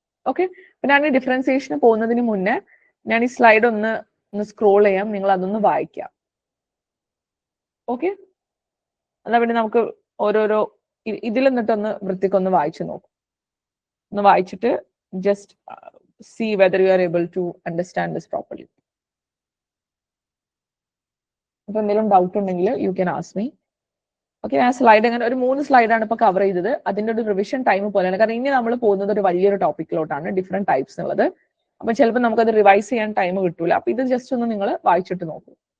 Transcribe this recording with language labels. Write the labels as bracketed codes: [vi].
[ml] Okay, അപ്പൊ ഞാൻ ഈ ഡിഫറൻസിയേഷന് പോകുന്നതിന് മുന്നേ ഞാൻ ഈ സ്ലൈഡ് ഒന്ന് സ്ക്രോൾ ചെയ്യാം, നിങ്ങൾ അതൊന്ന് വായിക്കാം. ഓക്കെ, എന്നാ പിന്നെ നമുക്ക് ഓരോരോ ഇതിൽ നിന്നിട്ടൊന്ന് വൃത്തിക്കൊന്ന് വായിച്ചു നോക്കും. ഒന്ന് വായിച്ചിട്ട് [en] Just see whether you are able to understand this properly. [ml] അപ്പൊ എന്തെങ്കിലും ഡൗട്ട് ഉണ്ടെങ്കിൽ [en] You can ask me. [ml] Okay, ആ സ്ലൈഡ് അങ്ങനെ ഒരു 3 സ്ലൈഡാണ് ഇപ്പൊ കവർ ചെയ്തത്. അതിന്റെ ഒരു റിവിഷൻ ടൈം പോലെയാണ്, കാരണം ഇനി നമ്മൾ പോകുന്നത് ഒരു വലിയൊരു ടോപ്പിക്കിലോട്ടാണ്, ഡിഫറെന്റ് ടൈപ്സ് ഉള്ളത്. അപ്പൊ ചിലപ്പോൾ നമുക്കത് റിവൈസ് ചെയ്യാൻ ടൈം കിട്ടൂല. അപ്പൊ ഇത് ജസ്റ്റ് ഒന്ന് നിങ്ങൾ വായിച്ചിട്ട് നോക്കൂ.